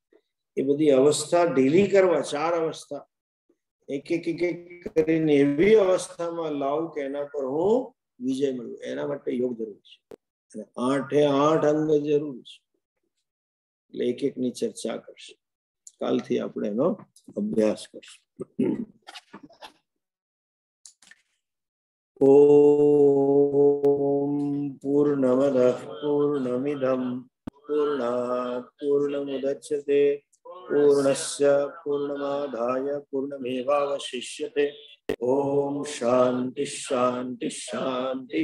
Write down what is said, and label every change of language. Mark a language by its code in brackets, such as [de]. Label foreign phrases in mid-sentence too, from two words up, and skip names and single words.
[gu] એ બધી અવસ્થા ઢીલી કરવા 4 અવસ્થા એક એક કરીને એવી અવસ્થામાં લાવું કે એના પર હું વિજય મળું. એના માટે યોગ જરૂરી છે. અને 8 અંગ જરૂરી છે. એટલે એક એકની ચર્ચા કરશે. કાલથી આપણે એનો અભ્યાસ કરશું. [sa] ओम पूर्णमदः पूर्णमिदं पूर्णात् पूर्णमुदच्यते पूर्णस्य पूर्णमादाय पूर्णमेवावशिष्यते। ओम शांति शांति शांति।